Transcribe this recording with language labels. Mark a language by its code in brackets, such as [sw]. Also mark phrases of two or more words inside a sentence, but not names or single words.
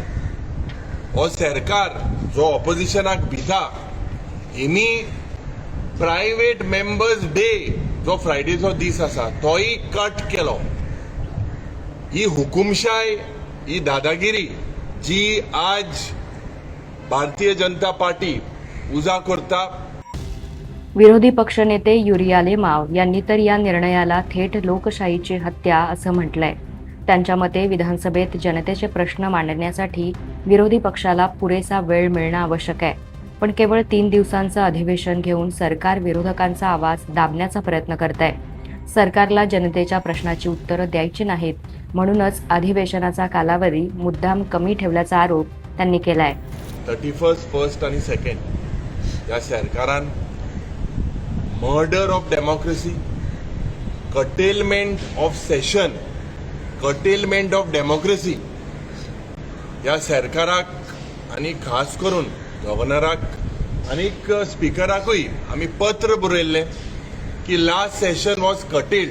[kok] हो सरकार जो ऑपोजिशनाक भिता हेमी [en] private members day [kok] जो फ्रायडेचो दीस आसा तोय कट केलो. ही हुकुमशाय, ही दादागिरी जी आज भारतीय जनता पार्टी उजा करता. [mr] विरोधी पक्षनेते युरिया लेमाव यांनी तर या निर्णयाला थेट लोकशाहीची हत्या असं म्हटलंय. त्यांच्या मते विधानसभेत जनतेचे प्रश्न मांडण्यासाठी विरोधी पक्षाला पुरेसा वेळ मिळणं आवश्यक आहे, पण केवळ 3 दिवसांचं अधिवेशन घेऊन सरकार विरोधकांचा आवाज दाबण्याचा प्रयत्न करत आहे. सरकारला जनतेच्या प्रश्नाची उत्तरं द्यायची नाहीत, म्हणूनच अधिवेशनाचा कालावधी मुद्दाम कमी ठेवल्याचा आरोप त्यांनी केलाय. [kok] 31, 1 आणि 2 या सरकारान [en] murder of democracy, curtailment of session, curtailment of democracy [kok] या सरकाराक आणि खास करून गव्हर्नराक आणि स्पीकराकूय आम्ही पत्र बरयल्लें की [en] last session was curtailed.